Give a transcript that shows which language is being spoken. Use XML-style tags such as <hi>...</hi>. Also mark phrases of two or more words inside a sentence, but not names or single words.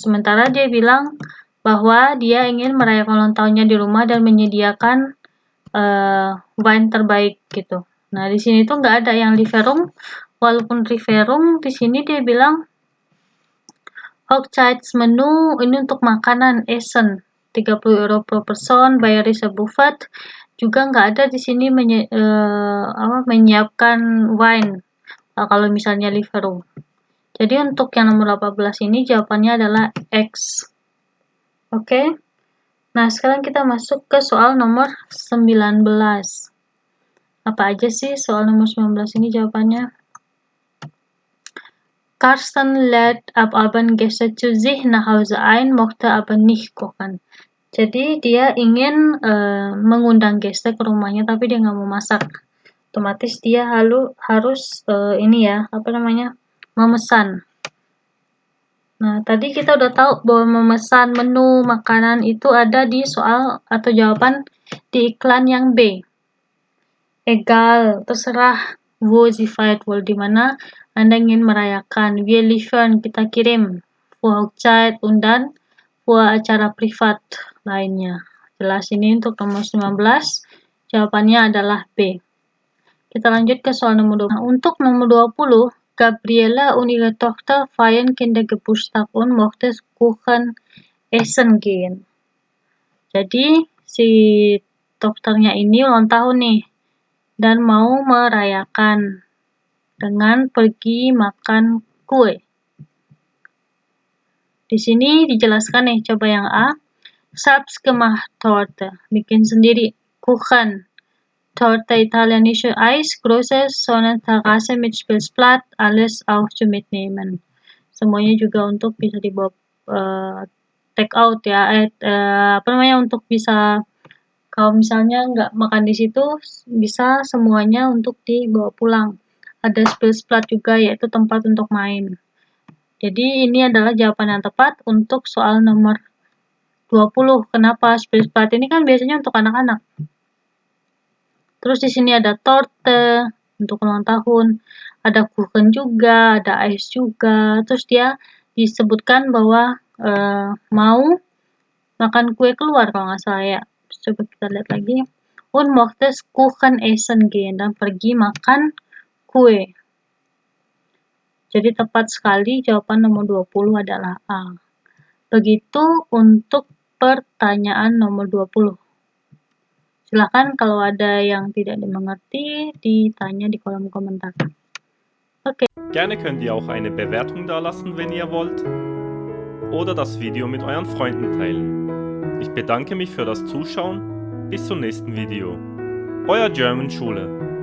<id>Sementara dia bilang bahwa dia ingin merayakan ulang tahunnya di rumah dan menyediakan wine terbaik gitu. Nah, di sini tuh nggak ada yang Lieferung, walaupun Lieferung di sini dia bilang Hochzeitsmenu ini untuk makanan Essen 30 euro</id> <en>per person,</en> <id>bayar bisa buffet. Juga nggak ada di sini menyiapkan wine kalau misalnya Lieferung. Jadi untuk yang nomor 18 ini jawabannya adalah X. Oke. Nah, sekarang kita masuk ke soal nomor 19. Apa aja sih soal nomor 19 ini jawabannya?</id> <de>Karsten lädt ab Abendgäste zu sich nach Hause ein, mochte aber nicht kochen.</de> <id>Jadi dia ingin mengundang Gäste ke rumahnya, tapi dia nggak mau masak. Otomatis dia harus memesan. Nah, tadi kita udah tahu bahwa memesan menu makanan itu ada di soal atau jawaban di iklan yang B.</id> <de>Egal, terserah wo sie feiert wohl,</de> <id>di mana Anda ingin merayakan.</id> <de>Wir liefern,</de> <id>kita kirim.</id> <de>Für Hochzeit und dann für</de> <id>acara privat lainnya. Jelas ini untuk nomor 19, jawabannya adalah B. Kita lanjut ke soal nomor 20. Nah, untuk nomor 20,</id> <de>Gabriela und ihre Tochter feiern Kindergeburtstag und möchte Kuchen essen gehen.</de> <id>Jadi si dokternya ini ulang tahun nih dan mau merayakan dengan pergi makan kue. Di sini dijelaskan nih, coba yang A.</id> <de>Selbstgemachte Torte,</de> <id>bikin sendiri.</id> <de>Kuchen, Torte italienische Eis, große Sonnenterrasse mit Spielplatz, alles auch zu mitnehmen.</de> <id>Semuanya juga untuk bisa dibawa</id> <en>take out</en> <id>ya, untuk bisa kalau misalnya nggak makan di situ bisa semuanya untuk dibawa pulang. Ada Spielplatz juga, yaitu tempat untuk main. Jadi ini adalah jawaban yang tepat untuk soal nomor 20. Kenapa? Spielplatz ini kan biasanya untuk anak-anak. Terus di sini ada torte untuk ulang tahun, ada kuchen juga, ada ice juga. Terus dia disebutkan bahwa mau makan kue keluar kalau nggak salah ya. Coba kita lihat lagi. Und möchte Kuchen essen gehen, dan pergi makan kue. Jadi tepat sekali jawaban nomor 20 adalah A. Begitu untuk pertanyaan nomor 20. Silakan kalau ada yang tidak dimengerti, ditanya di kolom komentar. Okay.</id> <de>Gerne könnt ihr auch eine Bewertung dalassen, wenn ihr wollt, oder das Video mit euren Freunden teilen. Ich bedanke mich für das Zuschauen. Bis zum nächsten Video. Euer German Schule.</de>